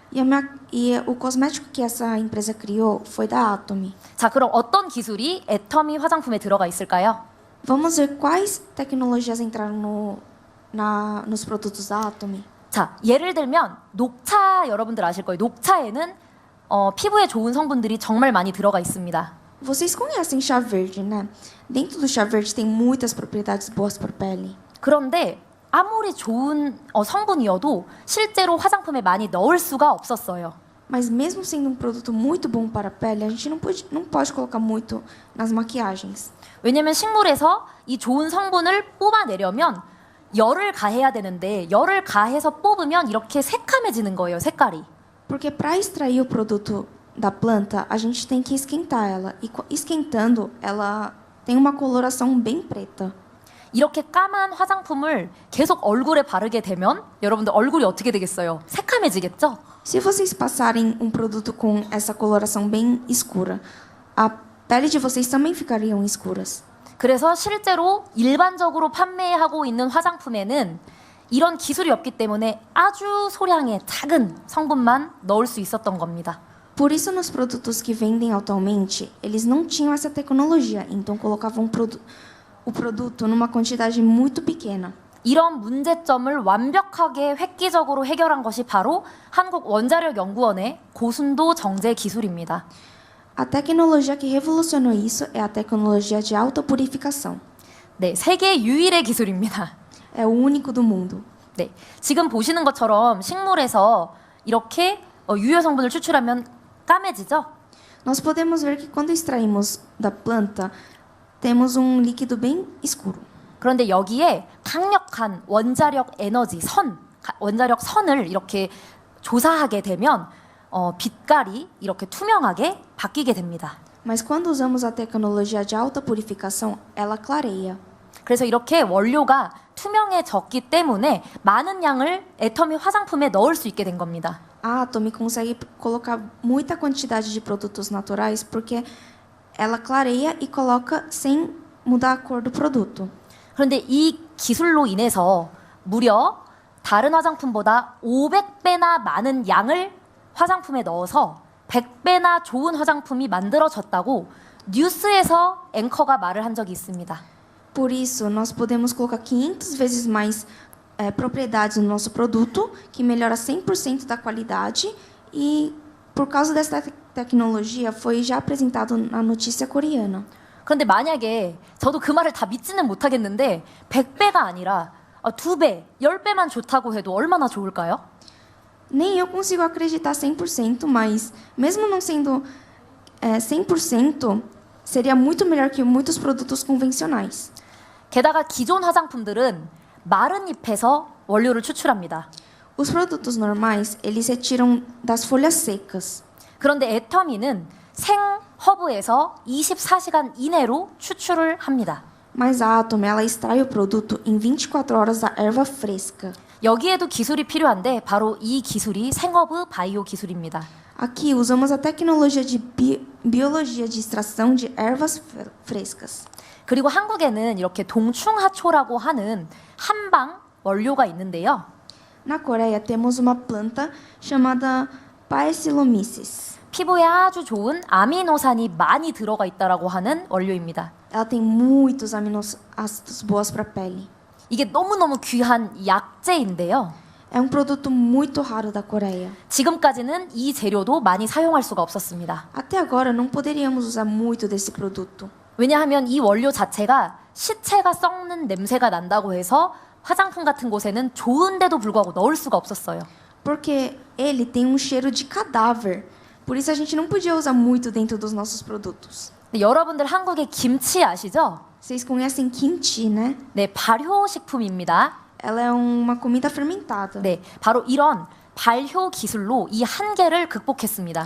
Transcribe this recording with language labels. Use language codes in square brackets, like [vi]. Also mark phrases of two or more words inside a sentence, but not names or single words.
[pt] E o cosmético que essa empresa criou foi da Atomy. [ko] 자, 그럼 어떤 기술이 애터미 화장품에 들어가 있을까요? [pt] Vamos ver quais tecnologias entraram nos produtos da Atomy. [ko] 자, 예를 들면 녹차 여러분들 아실 거예요. 녹차에는 피부에 좋은 성분들이 정말 많이 들어가 있습니다. [pt] Vocês conhecem chá verde, né? Dentro do chá verde tem muitas propriedades boas para a pele. [ko] 그런데 아무리 좋은 성분이어도 실제로 화장품에 많이 넣을 수가 없었어요. [pt] Mas mesmo sendo um produto muito bom para a pele, a gente não pode colocar muito nas maquiagens. [ko] 왜냐면 식물에서 이 좋은 성분을 뽑아내려면 열을 가해야 되는데 열을 가해서 뽑으면 이렇게 새카매지는 거예요, 색깔이. [pt] Porque para extrair o produto da planta, a gente tem que esquentar ela. E esquentando, ela tem uma coloração bem preta. [ko] 이렇게 까만 화장품을 계속 얼굴에 바르게 되면 여러분들 얼굴이 어떻게 되겠어요? 새카매지겠죠? [pt] Se vocês passarem um produto com essa coloração bem escura, a pele de vocês também ficariam escuras. [ko] 그래서 실제로 일반적으로 판매하고 있는 화장품에는 이런 기술이 없기 때문에 아주 소량의 작은 성분만 넣을 수 있었던 겁니다. [pt] Por isso, nos produtos que vendem atualmente, eles não tinham essa tecnologia, então colocavam o produto numa quantidade muito pequena. [ko] 이런 문제점을 완벽하게 획기적으로 해결한 것이 바로 한국원자력연구원의 고순도 정제 기술입니다. [pt] A tecnologia que revolucionou isso é a tecnologia de alta purificação. [ko] 네, 세계 유일의 기술입니다. [pt] É o único do mundo. [ko] 네, 지금 보시는 것처럼 식물에서 이렇게 유효 성분을 추출하면 까매지죠? [pt] Nós podemos ver que quando extraímos da planta, temos um líquido bem escuro. [ko] 그런데 여기에 강력한 원자력 에너지, 원자력 선을 이렇게 조사하게 되면 빛깔이 이렇게 투명하게 바뀌게 됩니다. [pt] Mas quando usamos a tecnologia de alta purificação, ela clareia. [ko] 그래서 이렇게 원료가 투명해졌기 때문에 많은 양을 애터미 화장품에 넣을 수 있게 된 겁니다. [pt] A Atomy consegue colocar muita quantidade de produtos naturais porque ela clareia e coloca sem mudar a cor do produto. [ko] 그런데 이 기술로 인해서 무려 다른 화장품보다 500배나 많은 양을 화장품에 넣어서 100배나 좋은 화장품이 만들어졌다고 뉴스에서 앵커가 말을 한 적이 있습니다. [pt] Por isso, nós podemos colocar 500 vezes mais propriedades no nosso produto, que melhora 100% da qualidade, e por causa dessa tecnologia foi já apresentado na notícia coreana. [ko] 그런데 만약에 저도 그 말을 다 믿지는 못하겠는데 100배가 아니라 2배, 10배만 좋다고 해도 얼마나 좋을까요? [pt] Nem eu consigo acreditar 100%, mas mesmo não sendo 100%, seria muito melhor que muitos produtos convencionais. [ko] 게다가 기존 화장품들은 마른 잎에서 원료를 추출합니다. [pt] Os produtos normais, eles retiram das folhas secas. [ko] 그런데 애터미는 생 허브에서 24시간 이내로 추출을 합니다. [pt] Mas a Atom, ela extrai o produto em 24 horas da erva fresca. [ko] 여기에도 기술이 필요한데 바로 이 기술이 생허브 바이오 기술입니다. [pt] Aqui usamos a tecnologia de biologia de extração de ervas frescas. [ko] 그리고 한국에는 이렇게 동충하초라고 하는 한방 원료가 있는데요. [pt] Na Coreia temos uma planta chamada Paecilomyces. [ko] 피부에 아주 좋은 아미노산이 많이 들어가 있다라고 하는 원료입니다. [pt] Ela tem muitos aminoácidos boas para a pele. [ko] 이게 너무너무 귀한 약재인데요. [pt] É um produto muito raro da Coreia. [ko] 지금까지는 이 재료도 많이 사용할 수가 없었습니다. [pt] Até agora não poderíamos usar muito desse produto. [ko] 왜냐하면 이 원료 자체가 시체가 썩는 냄새가 난다고 해서 화장품 같은 곳에는 좋은데도 불구하고 넣을 수가 없었어요. [pt] Porque ele tem um cheiro de cadáver. Por isso a gente não podia usar muito dentro dos nossos produtos. [ko] 근데 여러분들 한국의 김치 아시죠? [pt] Vocês conhecem kimchi, né? [ko] 네, 발효식품입니다. [pt] Ela é uma comida fermentada. [ko] 네, 바로 이런 발효 기술로 이 한계를 극복했습니다.